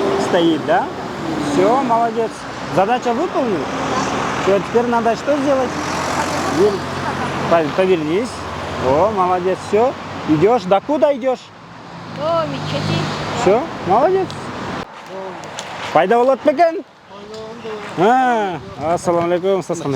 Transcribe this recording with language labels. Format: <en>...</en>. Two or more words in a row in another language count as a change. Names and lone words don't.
<ru>стоит, да? Все, молодец. Задача выполнена. Все, теперь надо что сделать? Повернись. О, молодец, все. Идешь, до куда идешь? До мечети. Все, молодец.</ru> <ky>Пайда болот бекен?</ky> <ar>Ассаламу алейкум,</ar> <kk>сасқандай.</kk>